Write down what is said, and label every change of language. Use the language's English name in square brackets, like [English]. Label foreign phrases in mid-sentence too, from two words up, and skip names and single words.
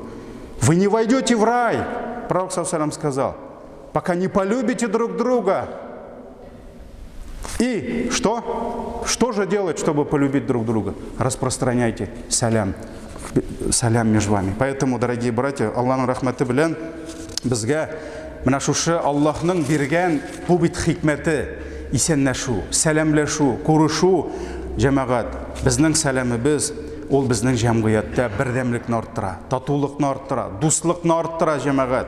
[Russian] Вы не войдете в рай, пророк саллаллаху сказал, пока не полюбите друг друга. И что? Что же делать, чтобы полюбить друг друга? Распространяйте салям между вами. Поэтому, дорогие братья, [Tatar] Аллахның рахматы белән безгә менә шушы Аллаһның биргән бу бит хикмәте исәнләшү, сәламләшү, күрешү, җәмәгать, безнең сәламебез ул безнең җәмгыятьтә бердәмлекне арттыра, татулыкны арттыра, дуслыкны арттыра, җәмәгать.